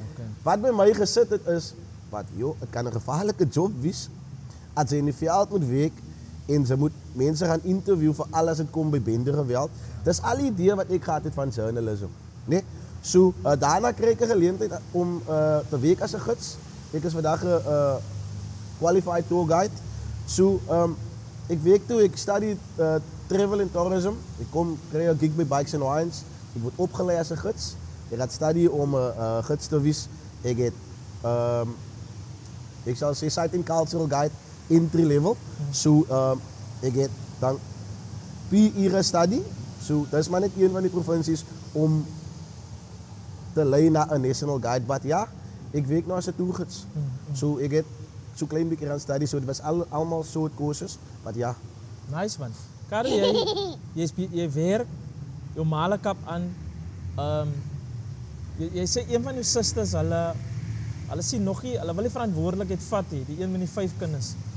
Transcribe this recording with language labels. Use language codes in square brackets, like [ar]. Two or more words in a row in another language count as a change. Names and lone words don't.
[af] Wat by my gesit het is, dit kan 'n gevaarlike job wees as jy in die veld moet werk en jy moet mense gaan interview vir alles wat kom by bendegeweld. Dis al die idee wat ek gehad het van journalism, né? So daarna kry ek 'n geleentheid om te werk as 'n gids. Ek is vandag 'n [en] qualified tour guide. [af] So ek werk toe, ek [en] study travel and tourism. [af] Ek kry 'n gig by Bikes and Wines. Ek word opgelei as 'n gids. Ek gaan studie om 'n gids te wees. Ek het ek sal sê [en] site and cultural guide entry level. [af] So ek het dan 4 ure study. So dis maar net een van die provinsies om te lei na 'n [en] national guide, [af] but ja, ek werk nou as 'n toergids. So ek het so klein bietjie gaan study, so dit was almal soort kursusse, but ja. [en] Nice man. [af] Karel, jy werk jou male kap aan. Jy sê een van jou susters, hulle sien nog nie, hulle wil nie verantwoordelikheid vat nie, die een met die 5 kinders.